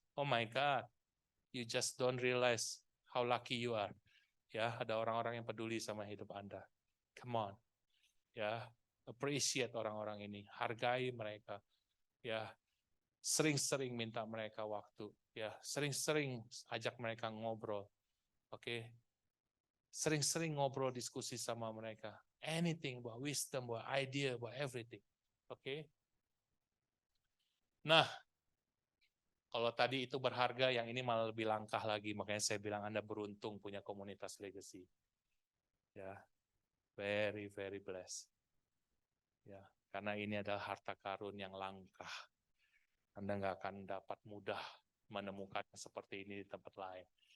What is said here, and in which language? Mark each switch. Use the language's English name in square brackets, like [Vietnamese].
[English] Oh my God, you just don't realize how lucky you are. [Indonesian] Ya, ada orang-orang yang peduli sama hidup Anda. Come on. Ya, appreciate orang-orang ini, hargai mereka. Ya, sering-sering minta mereka waktu. Ya, sering-sering ajak mereka ngobrol. Oke. Sering-sering ngobrol diskusi sama mereka. [English] Anything about wisdom, about idea, about everything. Oke. [Indonesian] Nah, kalau tadi itu berharga, yang ini malah lebih langkah lagi. Makanya saya bilang Anda beruntung punya komunitas legacy. Ya, very, very blessed. Ya, karena ini adalah harta karun yang langka. Anda nggak akan dapat mudah menemukan seperti ini di tempat lain.